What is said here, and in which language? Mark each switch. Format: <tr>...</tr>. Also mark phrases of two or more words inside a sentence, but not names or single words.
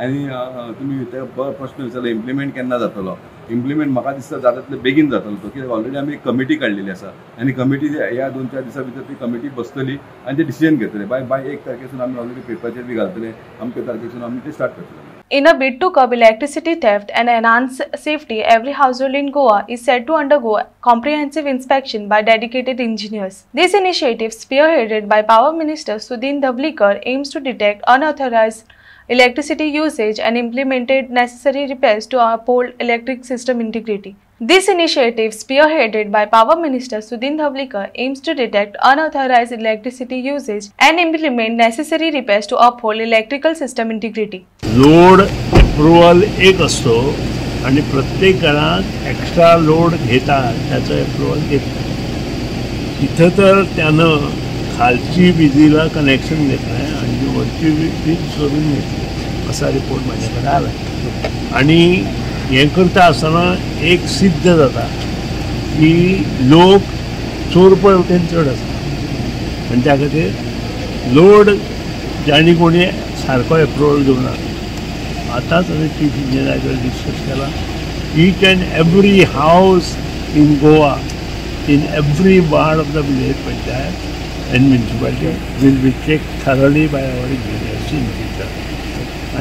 <kok>आनी तुमी ते प्रश्न विचारलो इम्प्लिमेंट केन्ना जातलो. इम्प्लिमेंट म्हाका दिसता जाता तितले बेगीन जातलो तो कित्याक ऑलरेडी आमी एक कमिटी काडलेली आसा आनी कमिटी ह्या 2-4 दिसां भितर ती कमिटी बसतली आनी ते डिसिजन घेतले बाय 1 तारखेसून आमी ऑलरेडी पेपराचेर बी घालतले अमके तारखेसून आमी ते स्टार्ट करतले.</kok> <en>In a bid to curb electricity theft and enhance safety, every household in Goa is set to undergo comprehensive inspection by dedicated engineers. This initiative, spearheaded by Power Minister Sudhin Dhavlikar, aims to detect unauthorized electricity usage and implemented necessary repairs to uphold electric system integrity. This initiative, spearheaded by Power Minister Sudhin Dhavlikar, aims to detect unauthorized electricity usage and implement necessary repairs to uphold electrical system integrity. load approval</en> <mr>एक असतो आणि प्रत्येक घरात</mr> <en>extra load</en> <mr>घेतात त्याचं अप्रुवल घेतलं. इथं तर त्यानं खालची विजेला कनेक्शन घेतलं आहे आणि वरची वीज सोडून घेतली असा रिपोर्ट माझ्याकडे आला.</mr> <kok>आणि हे करता आसतना एक सिद्ध जाता की लोक चोर पळवटेन चड आसा आनी त्या खातीर लोड ज्यांनी कोणी सारको अप्रुवल घेवना. आतांच हांवें</kok> <en>chief engineer</en> <kok>डिस्कस केला.</kok> <en>each and every house in Goa in every ward of the village panchayat and municipality will be checked thoroughly by our engineers in future.</en>